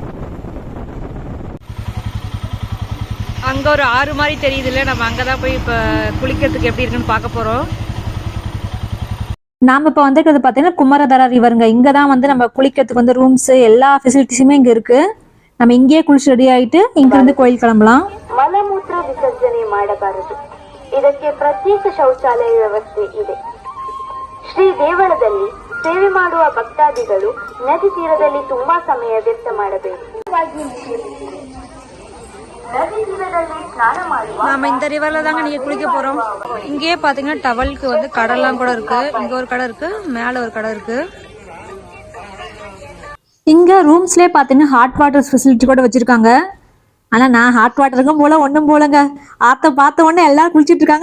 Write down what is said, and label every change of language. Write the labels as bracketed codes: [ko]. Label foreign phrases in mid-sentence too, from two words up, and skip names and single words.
[ta] அங்கே ஒரு ஆறு மாதிரி தெரியுதுல்ல, நம்ம அங்கே தான் போய் இப்போ குளிக்கிறதுக்கு எப்படி இருக்குன்னு பார்க்க போகிறோம். நாம் இப்போ வந்துருக்கிறது பார்த்தீங்கன்னா குமரதரா ரிவருங்க. இங்கே தான் வந்து நம்ம குளிக்கிறதுக்கு வந்து ரூம்ஸு எல்லா ஃபெசிலிட்டிஸுமே இங்கே இருக்குது. நம்ம இங்கேயே குளிச்சு ரெடி ஆகிட்டு இங்கேருந்து கோயில் கிளம்பலாம். [kn] ಮಲಮೂತ್ರ ವಿಸರ್ಜನೆ ಮಾಡಬಾರದು. ಇದಕ್ಕೆ ಪ್ರತ್ಯೇಕ ಶೌಚಾಲಯ ವ್ಯವಸ್ಥೆ ಇದೆ. ಶ್ರೀ ದೇವಳದಲ್ಲಿ ಸೇವೆ ಮಾಡುವ ಭಕ್ತಾದಿಗಳು ನದಿ ತೀರದಲ್ಲಿ ತುಂಬಾ ಸಮಯ ವ್ಯರ್ಥ ಮಾಡಬೇಕು. ನದಿ ತೀರದಲ್ಲಿ ಸ್ನಾನ ಮಾಡುವ [ta] நாம இந்த ரிவர்ல தாங்க நீங்க குளிக்க போறோம். இங்கேயே பாத்தீங்கன்னா டவலுக்கு வந்து கடல்லாம் கூட இருக்கு. இங்க ஒரு கடை இருக்கு, மேல ஒரு கடை இருக்கு. இங்கே ரூம்ஸ்லேயே பார்த்தீங்கன்னா [en] hot water facility [ta] கூட வச்சுருக்காங்க. ஆனால் நான் [en] hot waterக்கும் [ta] போல ஒன்றும் போலங்க. ஆற்ற பார்த்த உடனே எல்லாரும் குளிச்சுட்டு இருக்காங்க.